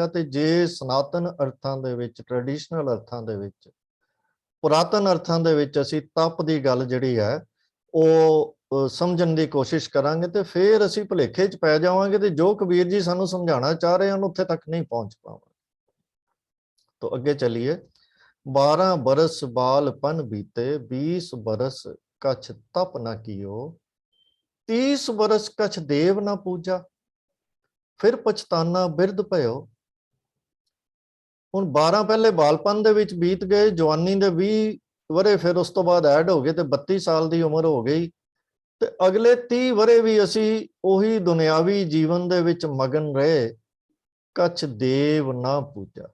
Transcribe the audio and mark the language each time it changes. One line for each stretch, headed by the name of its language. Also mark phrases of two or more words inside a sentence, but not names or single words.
Punjabi: ਤੇ ਜੇ ਸਨਾਤਨ ਅਰਥਾਂ ਦੇ ਵਿੱਚ, ਟ੍ਰੈਡੀਸ਼ਨਲ ਅਰਥਾਂ ਦੇ ਵਿੱਚ, ਪੁਰਾਤਨ ਅਰਥਾਂ ਦੇ ਵਿੱਚ ਅਸੀਂ ਤਪ ਦੀ ਗੱਲ ਜਿਹੜੀ ਹੈ ਉਹ ਸਮਝਣ ਦੀ ਕੋਸ਼ਿਸ਼ ਕਰਾਂਗੇ ਤੇ ਫਿਰ ਅਸੀਂ ਭੁਲੇਖੇ 'ਚ ਪੈ ਜਾਵਾਂਗੇ ਤੇ ਜੋ ਕਬੀਰ ਜੀ ਸਾਨੂੰ ਸਮਝਾਉਣਾ ਚਾਹ ਰਹੇ ਹਨ ਉੱਥੇ ਤੱਕ ਨਹੀਂ ਪਹੁੰਚ ਪਾਵਾਂਗੇ।
Hindi: तो आगे चलिए। 12 बरस बालपन बीते, 20 बरस कछ तप न कियो, 30 बरस कछ देव न पूजा, फिर पछताना बिरध भयो।
Punjabi: ਹੁਣ 12 ਪਹਿਲੇ ਬਾਲਪਨ ਦੇ ਵਿੱਚ ਬੀਤ ਗਏ, ਜਵਾਨੀ ਦੇ 20 ਵਰੇ ਫਿਰ ਉਸ ਤੋਂ ਬਾਅਦ ਐਡ ਹੋ ਗਏ ਤੇ 32 ਸਾਲ ਦੀ ਉਮਰ ਹੋ ਗਈ ਤੇ ਅਗਲੇ 30 ਵਰੇ ਵੀ ਅਸੀਂ ਉਹੀ ਦੁਨਿਆਵੀ ਜੀਵਨ ਦੇ ਵਿੱਚ ਮਗਨ ਰਹੇ।
Hindi: कछ देव ना पूजा।